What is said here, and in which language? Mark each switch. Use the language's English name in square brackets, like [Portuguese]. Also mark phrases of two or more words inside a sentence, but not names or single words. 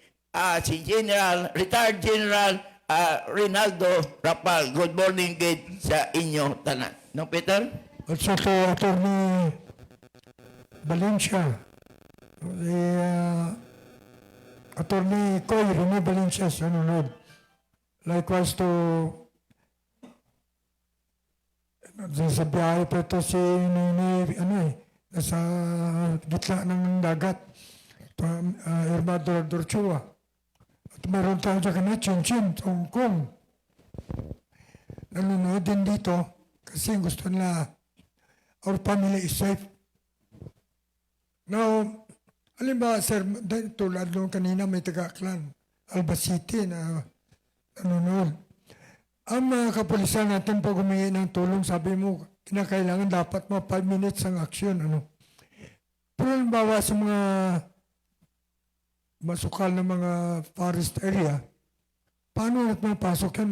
[Filipino] Si retired General Rinaldo Rapal. [English] Good morning, [Hiligaynon] good sa inyo tanan. [Filipino] No, Peter? At sa kay Atty. Valencia, Atty. Coy Rene Valencia sa nunod. Likewise to sa biyahe pa ito si nasa gitna ng dagat, Hermano Dorchua. At meron tayo sa kanina, Chin, Hong Kong. Nanonood din dito kasi gusto nila [English] our family is safe. [Filipino] Now, halimbawa, sir, tulad nung kanina may taga-Aklan, Albacete na nanonood. Ang mga kapulisan natin pag humingi ng tulong, sabi mo, kinakailangan dapat mga [English] 5 minutes [Filipino] ang aksyon. Pero halimbawa sa mga masukal na mga [English] forest area, [Filipino] paano natin mapasok yan?